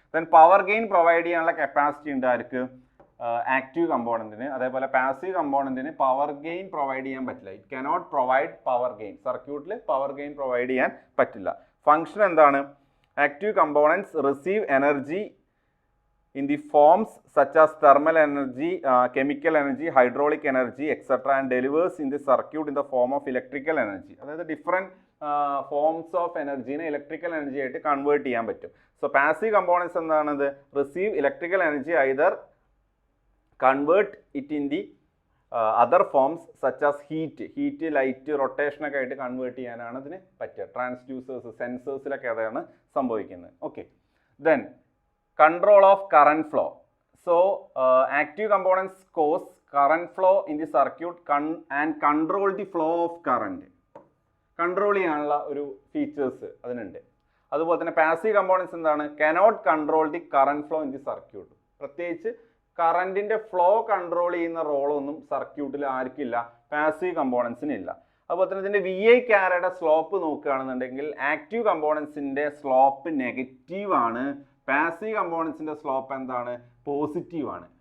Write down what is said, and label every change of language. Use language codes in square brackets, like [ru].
[ml] Then power gain provide ചെയ്യാനുള്ള capacity ഉണ്ട് ആർക്ക്, active കമ്പോണൻറ്റിന്. അതേപോലെ പാസീവ് കമ്പോണൻറ്റിന് പവർ ഗെയിൻ പ്രൊവൈഡ് ചെയ്യാൻ പറ്റില്ല. [en] It cannot provide power gain. [ml] സർക്യൂട്ടിൽ പവർ ഗെയിൻ പ്രൊവൈഡ് ചെയ്യാൻ പറ്റില്ല. ഫംഗ്ഷൻ എന്താണ്, [en] Active components receive energy in the forms such as thermal energy, chemical energy, hydraulic energy, etc. and delivers in the circuit in the form of electrical energy. [ml] അതായത് different forms of എനർജീനെ electrical energy ആയിട്ട് convert ചെയ്യാൻ പറ്റും. [en] So passive components എന്താണത്? Receive electrical energy either convert it in the other forms such as heat light റൊട്ടേഷനൊക്കെ [ml] ആയിട്ട് convert ചെയ്യാനാണ് ഇതിന് പറ്റുക. Transducers സെൻസേഴ്സിലൊക്കെ അതാണ് സംഭവിക്കുന്നത്. [en] Okay, then control of current flow. So active components cause current flow in the circuit and control the flow of current. [ml] Control ചെയ്യാനുള്ള ഒരു features അതിനുണ്ട്. അതുപോലെ തന്നെ പാസീവ് കമ്പോണൻസ് എന്താണ്? [en] Cannot control the current flow in the circuit. [ml] പ്രത്യേകിച്ച് കറണ്ടിന്റെ flow control ചെയ്യുന്ന റോളൊന്നും സർക്യൂട്ടിൽ ആർക്കില്ല, പാസീവ് കമ്പോണൻസിനില്ല. അതുപോലെ തന്നെ ഇതിന്റെ VI ക്യാരയുടെ സ്ലോപ്പ് നോക്കുകയാണെന്നുണ്ടെങ്കിൽ ആക്റ്റീവ് കമ്പോണൻസിന്റെ സ്ലോപ്പ് നെഗറ്റീവ് ആണ്, പാസീവ് കമ്പോണൻസിന്റെ സ്ലോപ്പ് എന്താണ്? പോസിറ്റീവ് ആണ്.